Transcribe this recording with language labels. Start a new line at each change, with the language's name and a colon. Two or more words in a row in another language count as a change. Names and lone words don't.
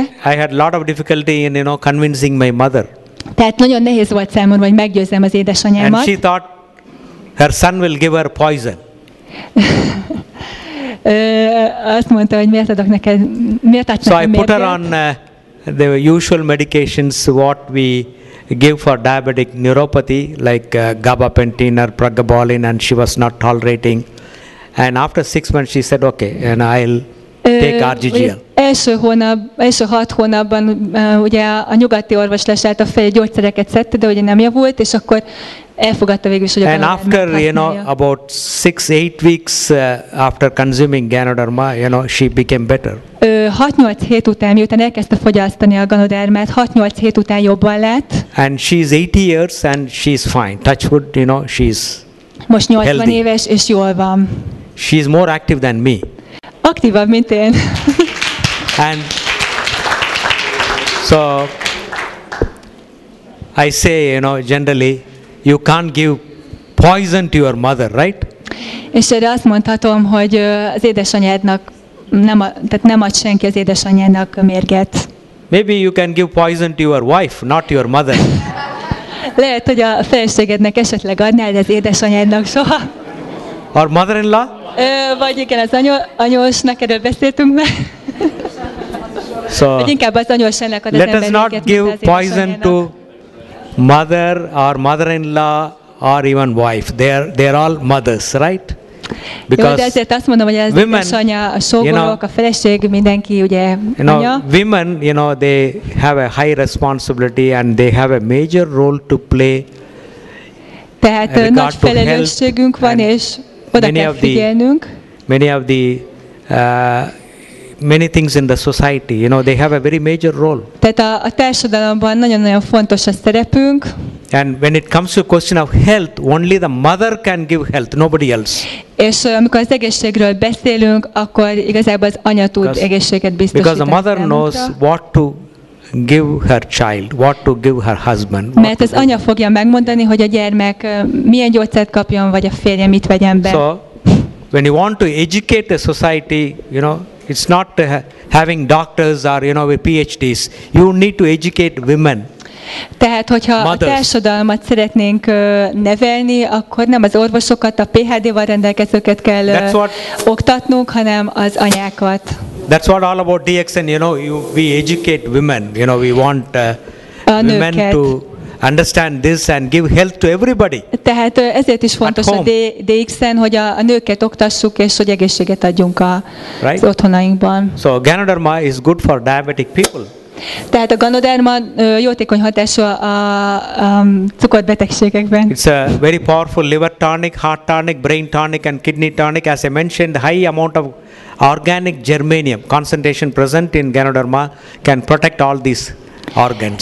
English: I had a lot of difficulty in convincing my mother.
Hungarian: Tehát nagyon nehéz volt számomra, hogy meggyőzzem az édesanyámat.
English: And she thought her son will give her poison.
Hungarian: Azt mondta, hogy miért adok neked, miért adsz nekem mérget.
English: So I put her on the usual medications what we give for diabetic neuropathy, like gabapentin or pregabalin, and she was not tolerating. And after 6 months she said, okay, and I'll take RGGL.
Hungarian: Első 6 hónapban ugye a nyugati orvoslás által fel gyógyszereket szedte, de ugye nem javult, és akkor elfogadta végül is, hogy a
English: And after, about 6-8 weeks after consuming Ganoderma, she became better.
Hungarian: 6-8 hét után, miután elkezdte fogyasztani a ganodermát, 6-8 hét után jobban lett.
English: And she's 80 years and she's fine. Touch wood, she's
Hungarian: most 80
English: healthy.
Hungarian: Éves, és jól van.
English: She's more active than me.
Hungarian: Aktívabb, mint én.
English: And so I say, generally, you can't give poison to your mother, right?
Hungarian: És erre azt mondhatom, hogy az édesanyádnak tehát nem ad senki az édesanyjának mérget.
English: Maybe you can give poison to your wife, not your mother.
Hungarian: Lehet, hogy a feleségednek esetleg adnál, de az édesanyádnak soha.
English: Or mother-in-law?
Hungarian: Vagy igen, az anyósnak, erről beszéltünk meg.
English: So,
Hungarian: vagy inkább az anyósának ad az
English: let us not give poison to mother or mother-in-law or even wife. They are all mothers, right?
Hungarian: Because de ezért azt mondom, hogy az édesanyja, a sógorok, a feleség, mindenki ugye anya.
English: Women, they have a high responsibility and they have a major role to play.
Hungarian: Tehát nagy felelősségünk van, és oda kell figyelnünk.
English: Many things in the society, they have a very major role.
Hungarian: Tehát a társadalomban nagyon-nagyon fontos a szerepünk.
English: And when it comes to question of health, only the mother can give health, nobody else.
Hungarian: És amikor az egészségről beszélünk, akkor igazából az anya tud egészséget biztosítani.
English: Because the mother knows what to give her child, what to give her husband.
Hungarian: Mert az anya fogja megmondani, hogy a gyermek milyen gyógyszert kapjon, vagy a férje mit vegyen be.
English: So, when you want to educate a society, it's not having doctors or with PhDs. You need to educate women.
Hungarian: Tehát, hogyha a
English: Mothers.
Hungarian: társadalmat szeretnénk nevelni, akkor nem az orvosokat, a PhD-val rendelkezőket kell
English: That's what-
Hungarian: oktatnunk, hanem az anyákat.
English: That's what all about DXN, we educate women, we want women
Hungarian: nőket.
English: to understand this and give health to everybody.
Hungarian: Tehát ezért is fontos a
English: home.
Hungarian: DX-en, hogy a nőket oktassuk, és hogy egészséget adjunk az
English: Right.
Hungarian: otthonainkban.
English: So Ganoderma is good for diabetic people.
Hungarian: Tehát a ganoderma jótékony hatású a cukorbetegségekben.
English: It's a very powerful liver tonic, heart tonic, brain tonic and kidney tonic. As I mentioned, the high amount of organic germanium concentration present in Ganoderma can protect all these organs.